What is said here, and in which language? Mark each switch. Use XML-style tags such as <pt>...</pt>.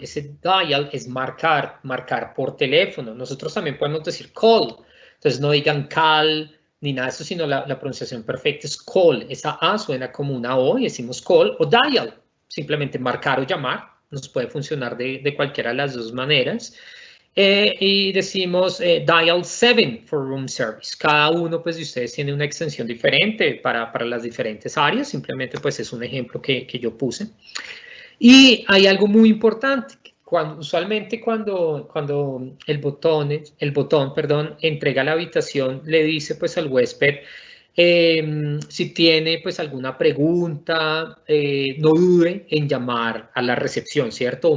<es>Ese dial es marcar por teléfono. Nosotros también podemos decir call. Entonces, no digan call ni nada de eso, sino la pronunciación perfecta es call. Esa A suena como una O y decimos call o dial. Simplemente marcar o llamar. Nos puede funcionar de cualquiera de las dos maneras. Y decimos</es> <en>dial 7 for room service.</en> <es>Cada uno pues de ustedes tiene una extensión diferente para las diferentes áreas. Simplemente pues es un ejemplo que yo puse. Y hay algo muy importante. Usualmente cuando el botón entrega la habitación, le dice pues al huésped si tiene pues alguna pregunta, no dude en llamar a la recepción, ¿cierto?</es>